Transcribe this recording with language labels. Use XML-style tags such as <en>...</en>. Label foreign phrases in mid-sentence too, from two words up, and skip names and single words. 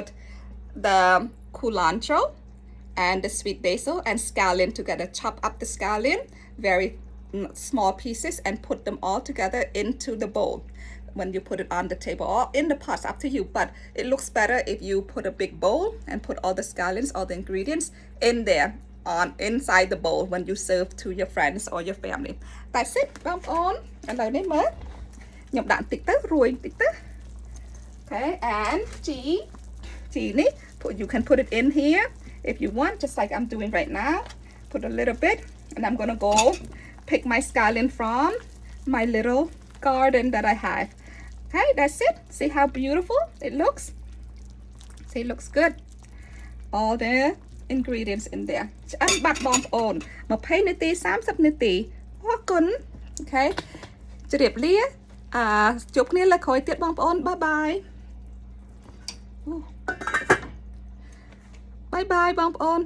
<en>the culantro and the sweet basil and scallion together chop up the scallion very small pieces and put them all together into the bowl when you put it on the table or in the pots up to you but it looks better if you put a big bowl and put all the scallions all the ingredients in there on inside the bowl when you serve to your friends or your family that's</en> <km>it បងប្អូនឥឡូវនេះមើលខ្ញុំដាក់បន្តិចទៅរួយបន្តិចទៅ okay andជីនេះ</km> <en>you can put it in here if you want just like I'm doing right now put a little bit and I'm gonna go pick my scallion from my little garden that I have okay that's it see how beautiful it looks see it looks good all the ingredients in there</en> <km>ឆ្អិនបាត់បងប្អូន20នាទី30នាទីអរគុណ</km> <en>okay</en> <km>ជម្រាបលាជួបគ្នាលើក្រោយទៀតបងប្អូនបាយបាយបាយបាយបងប្អូន</km>